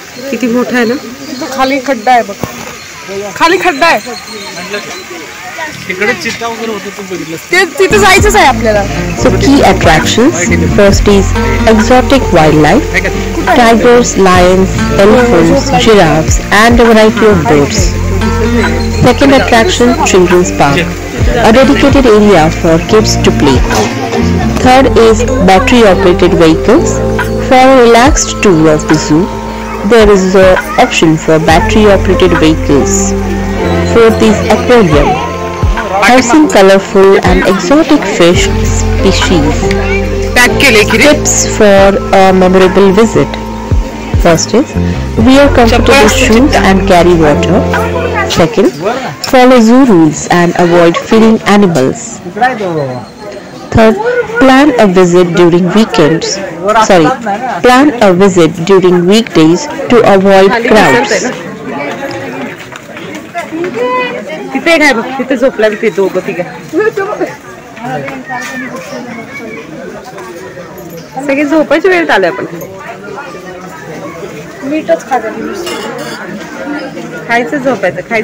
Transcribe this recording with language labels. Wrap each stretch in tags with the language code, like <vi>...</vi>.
<mr>किती मोठा आहे ना. खाली खड्डा आहे बघ, खाली खड्डा आहे. तिकडे चित्ता वगैरे होतं तू बघितलं. ते तिथे जायचंच आहे आपल्याला.</mr> <en>So key attractions, first is exotic wildlife, tigers, lions, elephants, giraffes and a variety of birds. Second attraction, children's park, a dedicated area for kids to play. Third is battery operated vehicles. For a relaxed tour of the zoo, there is an option for battery operated vehicles. Fourth is aquarium, housing colorful and exotic fish species. Tips for a memorable visit. First is wear comfortable shoes and carry water. Second, follow zoo rules and avoid feeding animals. Third, plan a visit during weekends. Plan a visit during weekdays to avoid crowds.</en> <mr>तिथे काय बघ, तिथे झोपला तिथे दोघं तिघ सगळे झोपायची वेळ आली. आपण मीठच खायचं झोपायचं.</mr>